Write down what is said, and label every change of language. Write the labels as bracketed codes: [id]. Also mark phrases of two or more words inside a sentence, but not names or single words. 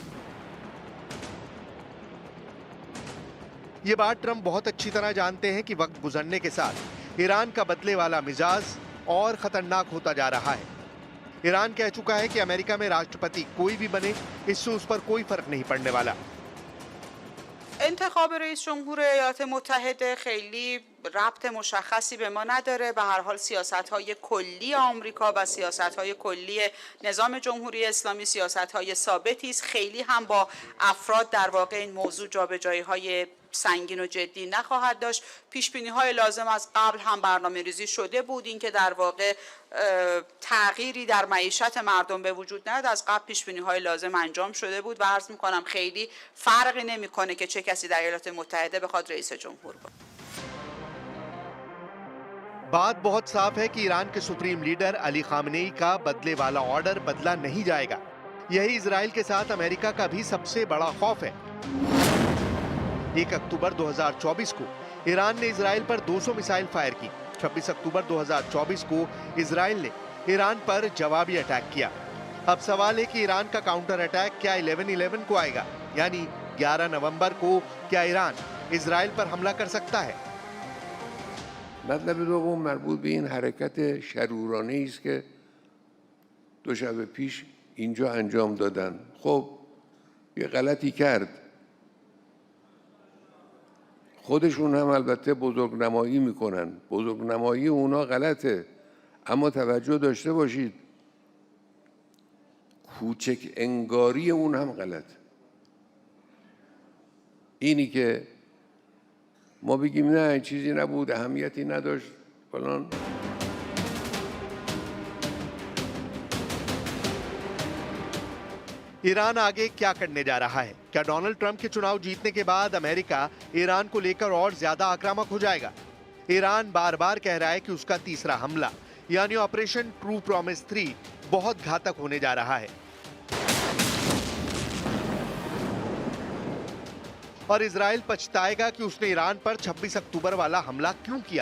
[hi] ये बात ट्रंप बहुत अच्छी तरह जानते हैं कि वक्त गुजरने के साथ ईरान का बदले वाला मिजाज और खतरनाक होता जा रहा है। ईरान कह चुका है कि अमेरिका में राष्ट्रपति कोई भी बने, इससे उस पर कोई फर्क नहीं पड़ने वाला। [fa] انتخاب رئیس جمهور ایالات متحده خیلی ربط مشخصی به ما نداره. به هر حال سیاست‌های کلی آمریکا و سیاست‌های کلی نظام جمهوری اسلامی سیاست‌های ثابتی است. خیلی هم با افراد در واقع این موضوع جابجایی‌های سنگین و جدی نخواهد داشت. پیش‌بینی‌های لازم از قبل هم برنامه‌ریزی شده بود، این که در واقع تغییری در معیشت مردم به وجود نیاد از قبل پیش‌بینی‌های لازم انجام شده بود و عرض می‌کنم خیلی فرقی نمی‌کنه که چه کسی در ایالات متحده بخواد رئیس جمهور باشه. [hi] बात बहुत साफ है कि ईरान के [en] supreme leader [hi] अली खामनेई का बदले वाला ऑर्डर बदला नहीं जाएगा। यही इजराइल के साथ अमेरिका का भी सबसे बड़ा खौफ है। 1 अक्टूबर 2024 को ईरान ने इजराइल पर 200 [en] missile fire [hi] की। 26 अक्टूबर 2024 को इजराइल ने ईरान पर जवाबी अटैक किया। अब सवाल है कि ईरान का [en] counter attack [hi] क्या 11/11 को आएगा, यानी 11 नवंबर को क्या ईरान इजराइल पर हमला कर सकता है? [fa] مطلب دوم مربوط به این حرکت شرورانه است که دو شب پیش اینجا انجام دادن. خب یه غلطی کرد، خودشون هم البته بزرگنمایی میکنن، بزرگنمایی اونا غلطه، اما توجه داشته باشید کوچک انگاری اون هم غلطه. اینی که ما بگیم نه چیزی نبود، اهمیتی نداشت فلان. [hi] ईरान आगे क्या करने जा रहा है? क्या डोनाल्ड ट्रंप के चुनाव जीतने के बाद अमेरिका ईरान को लेकर और ज्यादा आक्रामक हो जाएगा? ईरान बार बार कह रहा है कि उसका तीसरा हमला यानी ऑपरेशन ट्रू प्रॉमिस 3 बहुत घातक होने जा रहा है और इजराइल पछताएगा कि उसने ईरान पर 26 अक्टूबर वाला हमला क्यों किया।